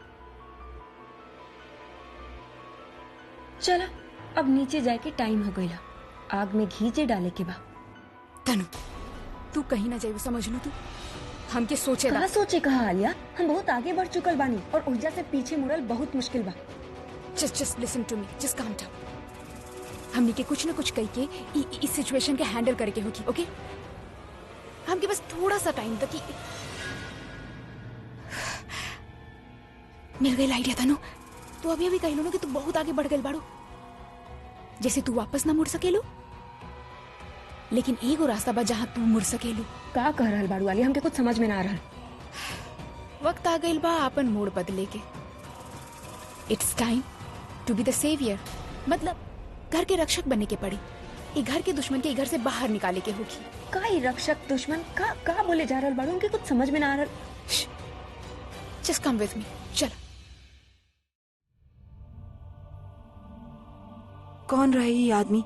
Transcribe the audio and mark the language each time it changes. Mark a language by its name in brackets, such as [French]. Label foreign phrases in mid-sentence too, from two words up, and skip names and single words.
[Bhojpuri] चला अब नीचे जाए के टाइम हो गईला। आग में घी जे डाले के बा। तनु तू कहीं ना जाए, समझ लो। तू हमके सोचे कहा सोचे कहा आलिया, हम बहुत आगे बढ़ चुकल बानी और ऊर्जा से पीछे मुड़ल बहुत मुश्किल बा। [English] Just listen to me, just calm down. [Bhojpuri] हमने के कुछ ना कुछ कह के इस सिचुएशन के हैंडल करके होगी। ओके हमके बस थोड़ा सा टाइम तक मिल गई आइडिया। तनु तू अभी अभी कह लो ना कि तू बहुत आगे बढ़ गई बाड़ू, जैसे तू वापस ना मुड़ सकेलू, लेकिन एगो रास्ता बा जहाँ तू मुड़ सकेलू। का कह रहल बाड़ू आलिया, हमके कुछ समझ में ना आ रहल। वक्त आ गई बा अपन मोड़ बदले के। [English] It's time to be the saviour, [Bhojpuri] मतलब घर के रक्षक बनने के पड़ी। ये घर के दुश्मन के घर से बाहर निकाले के होगी। का ही रक्षक दुश्मन का बोले जा रहल बाड़ू, हमके कुछ समझ में ना आ रहल। [English] Just come with me, चल। [Bhojpuri] कौन रहे ये आदमी?